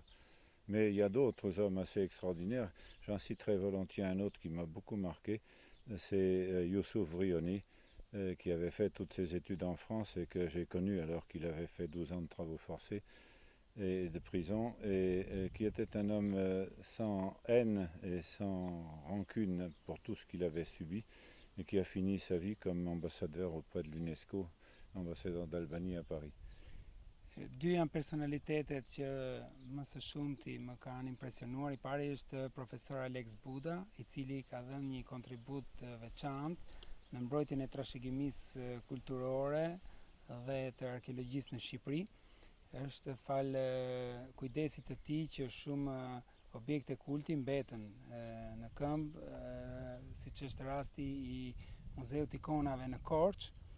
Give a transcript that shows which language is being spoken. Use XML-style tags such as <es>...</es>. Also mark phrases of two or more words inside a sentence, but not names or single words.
<fr>Mais il y a d'autres hommes assez extraordinaires. J'en citerai volontiers un autre qui m'a beaucoup marqué, c'est Youssouf Vrioni, qui avait fait toutes ses études en France et que j'ai connu alors qu'il avait fait 12 ans de travaux forcés et de prison, et qui était un homme sans haine et sans rancune pour tout ce qu'il avait subi, et qui a fini sa vie comme ambassadeur auprès de l'UNESCO, ambassadeur d'Albanie à Paris.</fr> <sq>Dy janë personalitetet që më së shumti më kanë impresionuar. I pari është profesor Alex Buda, i cili ka dhënë një kontribut veçantë në mbrojtjen e trashëgimisë kulturore dhe të arkeologjisë në Shqipëri. Është fal kujdesit të tij që shumë objekte kulti mbeten në këmbë, siç është rasti i Muzeut Ikonave në Korçë.</sq>